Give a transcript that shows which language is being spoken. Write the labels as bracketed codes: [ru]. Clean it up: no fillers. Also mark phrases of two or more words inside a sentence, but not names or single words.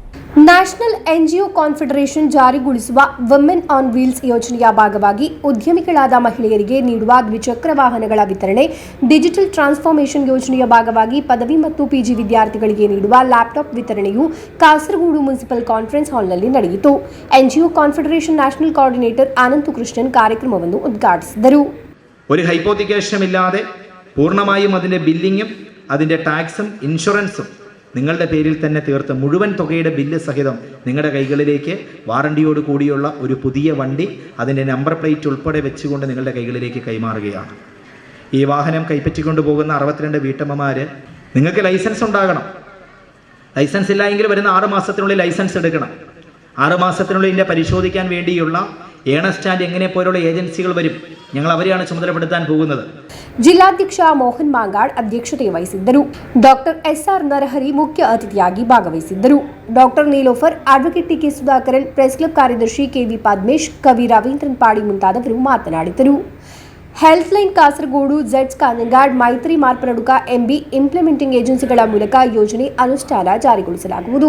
[kn] ನ್ಯಾಷನಲ್ ಎನ್ಜಿಒ ಕಾನ್ಫೆಡರೇಷನ್ ಜಾರಿಗೊಳಿಸುವ ವುಮೆನ್ ಆನ್ ವೀಲ್ಸ್ ಯೋಜನೆಯ ಭಾಗವಾಗಿ ಉದ್ಯಮಿಗಳಾದ ಮಹಿಳೆಯರಿಗೆ ನೀಡುವ ದ್ವಿಚಕ್ರ ವಾಹನಗಳ ವಿತರಣೆ, ಡಿಜಿಟಲ್ ಟ್ರಾನ್ಸ್ಫಾರ್ಮೇಷನ್ ಯೋಜನೆಯ ಭಾಗವಾಗಿ ಪದವಿ ಮತ್ತು ಪಿಜಿ ವಿದ್ಯಾರ್ಥಿಗಳಿಗೆ ನೀಡುವ ಲ್ಯಾಪ್ಟಾಪ್ ವಿತರಣೆಯು ಕಾಸರಗೋಡು ಮುನ್ಸಿಪಲ್ ಕಾನ್ಫರೆನ್ಸ್ ಹಾಲ್ನಲ್ಲಿ ನಡೆಯಿತು. ಎನ್ಜಿಒ ಕಾನ್ಫೆಡರೇಷನ್ [en] national coordinator [kn] ಅನಂತ കൃഷ്ണൻ ಕಾರ್ಯಕ್ರಮವನ್ನು ഉദ്ഘാടിಸಿದರು. [ml] ഒരു ഹൈപ്പോത്തിക്കേഷനുമില്ലാതെ പൂർണ്ണമായും അതിൻ്റെ ബില്ലിങ്ങും അതിൻ്റെ ടാക്സും ഇൻഷുറൻസും നിങ്ങളുടെ പേരിൽ തന്നെ തീർത്ത് മുഴുവൻ തുകയുടെ ബില്ല് സഹിതം നിങ്ങളുടെ കൈകളിലേക്ക് വാറണ്ടിയോട് കൂടിയുള്ള ഒരു പുതിയ വണ്ടി അതിൻ്റെ [en] number plate [ml] ഉൾപ്പെടെ വെച്ചുകൊണ്ട് നിങ്ങളുടെ കൈകളിലേക്ക് കൈമാറുകയാണ്. ഈ വാഹനം കൈപ്പറ്റിക്കൊണ്ട് പോകുന്ന 62 വീട്ടമ്മമാർ, നിങ്ങൾക്ക് ലൈസൻസ് ഉണ്ടാകണം. ലൈസൻസ് ഇല്ല എങ്കിൽ വരുന്ന 6 മാസത്തിനുള്ളിൽ ലൈസൻസ് എടുക്കണം. 6 മാസത്തിനുള്ളിൽ ഇതിൻ്റെ പരിശോധിക്കാൻ വേണ്ടിയുള്ള ഏണസ്റ്റ് ആൻഡ് എങ്ങനെ പോലുള്ള ഏജൻസികൾ വരും. ഞങ്ങൾ അവരെയാണ് ചുമതലപ്പെടുത്താൻ പോകുന്നത്. [kn] ಜಿಲ್ಲಾಧ್ಯಕ್ಷ ಮೋಹನ್ ಮಾಂಗಾಡ್ ಅಧ್ಯಕ್ಷತೆ ವಹಿಸಿದ್ದರು. ಡಾಕ್ಟರ್ ಎಸ್ಆರ್ ನರಹರಿ ಮುಖ್ಯ ಅತಿಥಿಯಾಗಿ ಭಾಗವಹಿಸಿದ್ದರು. ಡಾಕ್ಟರ್ ನೀಲೋಫರ್, ಅಡ್ವೊಕೇಟ್ ಟಿಕೆ ಸುಧಾಕರನ್, [en] press club [kn] ಕಾರ್ಯದರ್ಶಿ ಕೆವಿ ಪದ್ಮೇಶ್, ಕವಿ ರವೀಂದ್ರನ್ ಪಾಡಿ ಮುಂತಾದವರು ಮಾತನಾಡಿದರು. ಹೆಲ್ತ್ ಲೈನ್ ಕಾಸರಗೋಡು, ಜೆಡ್ಸ್ ಕಾನಂಗಾಡ್, ಮೈತ್ರಿ ಮಾರ್ಪನಡುಕ ಎಂಬಿ [en] implementing agencies [kn] ಮೂಲಕ ಯೋಜನೆ ಅನುಷ್ಠಾನ ಜಾರಿಗೊಳಿಸಲಾಗುವುದು.